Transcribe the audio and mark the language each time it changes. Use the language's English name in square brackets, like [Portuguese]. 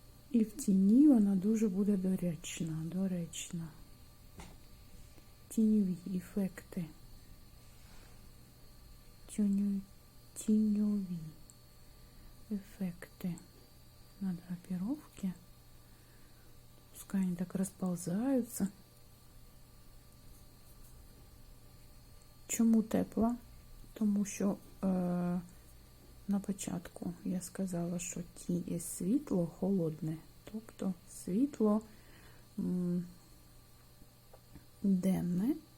[Ukrainian] І в тіні вона дуже буде доречна. Тіньові ефекти. Тіньові ефекти на драпировке. [Russian] Пускай они так расползаются. [Ukrainian] Чому тепла? Тому що на початку я сказала, що світло холодне. Тобто світло денне.